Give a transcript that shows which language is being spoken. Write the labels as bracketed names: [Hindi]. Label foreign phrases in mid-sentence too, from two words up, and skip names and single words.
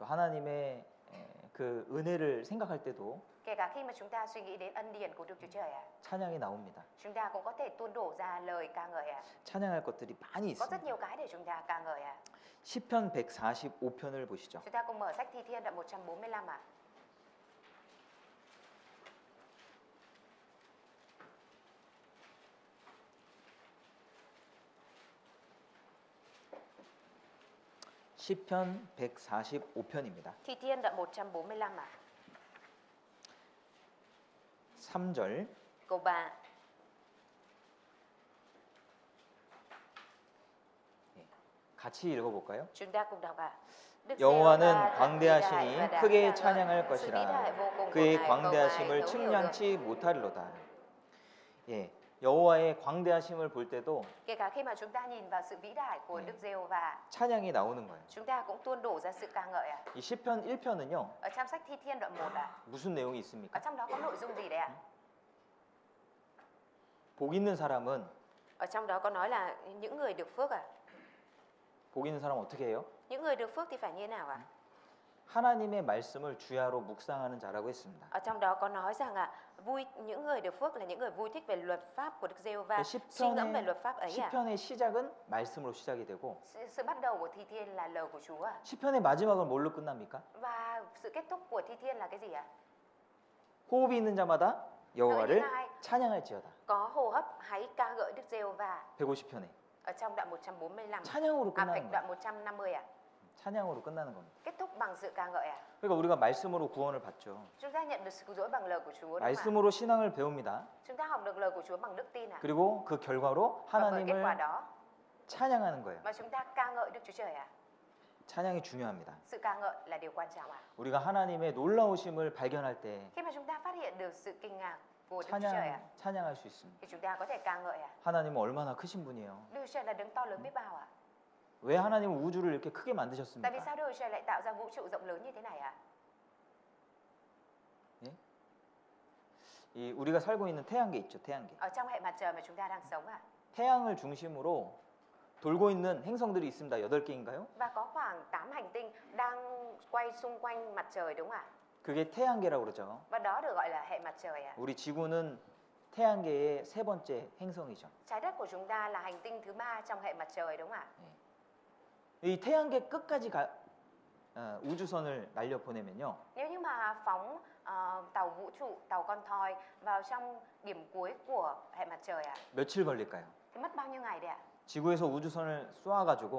[Korean] 또 하나님의 그 은혜를 생각할 때도 [Vietnamese] Kể cả khi mà chúng ta suy nghĩ đến ân điển của Đức Chúa Trời ạ, [Korean] 찬양이 나옵니다. [Vietnamese] chúng ta cũng có thể tuôn đổ ra lời ca ngợi ạ. [Korean] 찬양할 것들이 많이 [Vietnamese] Có rất [Korean] 있습니다. [Vietnamese] nhiều cái để chúng ta ca ngợi ạ. [Korean] 시편 145편을 보시죠. [Vietnamese] Chúng ta cùng mở sách Thi Thiên đoạn 145 ạ. [Korean] 시편 145편입니다. [Vietnamese] Thi Thiên đoạn 145 ạ. [Korean] 3절 [Vietnamese] Câu 3. [Korean] 같이 읽어볼까요? [Vietnamese] Chúng ta cùng đọc ạ. Đức [Korean] 여호와는 [Vietnamese] Giê-hô-va thật vĩ đại [Korean] 광대하시니 [Vietnamese] và đáng [Korean] 크게 [Vietnamese] ca ngợi. [Korean] 찬양할 [Vietnamese] Sự vĩ đại [Korean] 것이라. [Vietnamese] vô cùng của [Korean] 그의 [Vietnamese] Ngài không ai [Korean] 광대하심을 [Vietnamese] thấu hiểu được. [Korean] 측량치 못하리로다. 예, 여호와의 광대하심을 볼 때도 [Vietnamese] Kể cả khi mà chúng ta nhìn vào sự vĩ đại của Đức Giê-hô-va, [Korean] 찬양이 나오는 거예요. [Vietnamese] chúng ta cũng tuôn đổ ra sự ca ngợi ạ. [Korean] 이 시편 1편은요. [Vietnamese] Ở trong sách Thi Thiên đoạn 1 ạ, [Korean] 무슨 내용이 [Vietnamese] ở [Korean] 있습니까? [Vietnamese] trong đó có nội dung gì đấy ạ? [Korean] 복 있는 사람은 [Vietnamese] Ở trong đó có nói là những người được phước ạ. [Korean] 복 있는 사람 어떻게 해요? [Vietnamese] Những người được phước thì phải như thế nào ạ? [Korean] 하나님의 말씀을 주야로 묵상하는 자라고 했습니다. [Vietnamese] Ở trong đó có nói rằng những người được phước là những người vui thích về luật pháp của Đức Giê-hô-va, [Korean] 그 [Vietnamese] suy ngẫm về luật pháp ấy ạ. [Korean] 시편의 시작은 말씀으로 시작이 되고 [Vietnamese] Sự bắt đầu của Thi Thiên là lời của Chúa ạ. [Korean] 시편의 마지막은 뭘로 끝납니까? [Vietnamese] Và sự kết thúc của Thi Thiên là cái gì ạ? [Korean] 호흡이 있는 자마다 여호와를 찬양할지어다. [Vietnamese] Có hô hấp hãy ca ngợi Đức Giê-hô-va. [Korean] 150편에 [Vietnamese] Ở trong đoạn 145. [Korean] 찬양으로 끝나는 [Vietnamese] đoạn [Korean] 거예요. [Vietnamese] 150 ạ. [Korean] 찬양으로 끝나는 겁니다. [Vietnamese] Kết thúc bằng sự ca ngợi ạ. [Korean] 그러니까 우리가 말씀으로 구원을 받죠. [Vietnamese] Chúng ta nhận được sự cứu rỗi bằng lời của Chúa đúng không ạ? [Korean] 말씀으로 신앙을 배웁니다. [Vietnamese] Chúng ta học được lời của Chúa bằng đức tin ạ. [Korean] 그리고 그 결과로 [Vietnamese] Và với kết quả [Korean] 하나님을 [Vietnamese] đó [Korean] 찬양하는 거예요. [Vietnamese] mà chúng ta ca ngợi Đức Chúa Trời ạ. [Korean] 찬양이 중요합니다. [Vietnamese] Sự ca ngợi là điều quan trọng ạ. [Korean] 우리가 하나님의 놀라우심을 발견할 때 [Vietnamese] Khi mà chúng ta phát hiện được sự kinh ngạc của Đức Chúa Trời ạ, [Korean] 찬양할 수 있습니다. [Vietnamese] thì chúng ta có thể ca ngợi ạ. [Korean] 하나님은 얼마나 크신 분이에요. [Vietnamese] Đức Chúa Trời là đấng to lớn biết bao ạ. [Korean] 왜 하나님은 우주를 이렇게 크게 [Vietnamese] Tại vì [Korean] 만드셨습니까? [Vietnamese] sao Đức Chúa Trời lại tạo ra vũ trụ rộng lớn như thế này ạ? [Korean] 이 우리가 살고 있는 태양계 있죠, 태양계. [Vietnamese] Ở trong hệ mặt trời mà chúng ta đang sống ạ. [Korean] 태양을 중심으로 돌고 있는 행성들이 있습니다. 8개인가요? [Vietnamese] Và có khoảng 8 hành tinh đang quay xung quanh mặt trời đúng không ạ? [Korean] 그게 태양계라고 그러죠. [Vietnamese] Và đó được gọi là hệ mặt trời ạ. [Korean] 우리 지구는 태양계의 세 번째 행성이죠. [Vietnamese] Trái đất của chúng ta là hành tinh thứ 3 trong hệ mặt trời đúng không ạ? [Korean] 이 태양계 끝까지 우주선을 날려 보내면요. [Vietnamese] Nếu như mà phóng tàu vũ trụ, tàu con thoi vào trong điểm cuối của hệ mặt trời ạ, [Korean] 며칠 걸릴까요? [Vietnamese] thì mất bao nhiêu ngày đấy ạ? [Korean] 지구에서 우주선을 쏘아가지고